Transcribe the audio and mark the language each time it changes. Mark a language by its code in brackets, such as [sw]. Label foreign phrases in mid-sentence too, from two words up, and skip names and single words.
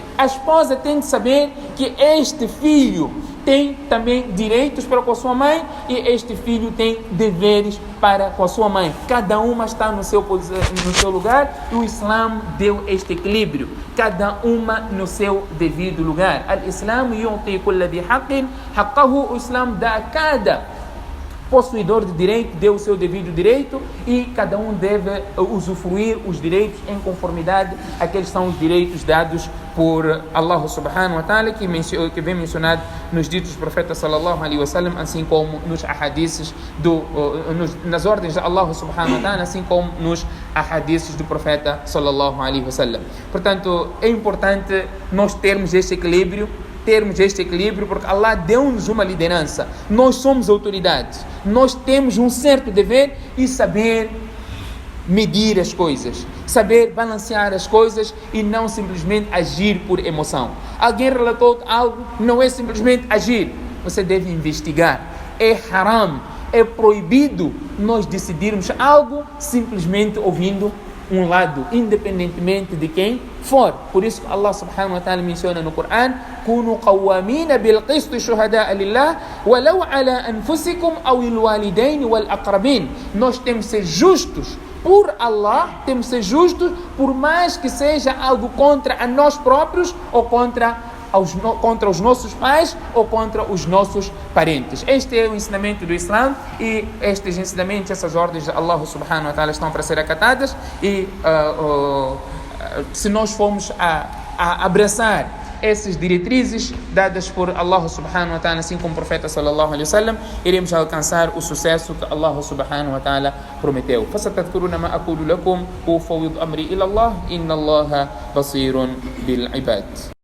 [pt] A esposa tem de saber que este filho tem também direitos para com a sua mãe e este filho tem deveres para com a sua mãe. Cada uma está no seu lugar e o Islã deu este equilíbrio. Cada uma no seu devido lugar. [ar] الإسلام يعطي كل ذي حق حقه. [pt] O Islã dá a cada possuidor de direito, deu o seu devido direito e cada um deve usufruir os direitos em conformidade àqueles são os direitos dados por Allah [ar] سبحانه وتعالى, [pt] que vem mencionado nos ditos do profeta [ar] صلى الله عليه وسلم, [pt] assim como nos ahadiths nas ordens de Allah [ar] سبحانه وتعالى, [pt] assim como nos ahadiths do profeta [ar] صلى الله عليه وسلم. [pt] Portanto, é importante nós termos este equilíbrio, porque Allah deu-nos uma liderança. Nós somos autoridades. Nós temos um certo dever e saber medir as coisas, saber balancear as coisas e não simplesmente agir por emoção. Alguém relatou algo, não é simplesmente agir. Você deve investigar. É haram, é proibido nós decidirmos algo simplesmente ouvindo um lado, independentemente de quem for. Por isso Allah [ar] سبحانه وتعالى [pt] menciona no Coran: [ar] "كونوا قوامين بالقسط شهداء لله ولو على أنفسكم أو الوالدين والأقربين." [pt] Nós temos que ser justos por Allah, temos que ser justos por mais que seja algo contra a nós próprios ou contra os nossos pais ou contra os nossos parentes. Este é o ensinamento do Islã e estes ensinamentos, essas ordens de Allah [ar] سبحانه وتعالى [pt] estão para ser acatadas e se nós formos a abraçar essas diretrizes dadas por Allah [ar] سبحانه وتعالى, [pt] assim como o profeta [ar] صلى الله عليه وسلم, [pt] iremos alcançar o sucesso que Allah [ar] سبحانه وتعالى [pt] prometeu. [ar] فَسَتَذْكُرُونَ مَا أَقُولُ لَكُمْ وَأُفَوِّضُ أَمْرِي إِلَى اللَّهِ إِنَّ اللَّهَ بَصِيرٌ بِالْعِبَادِ.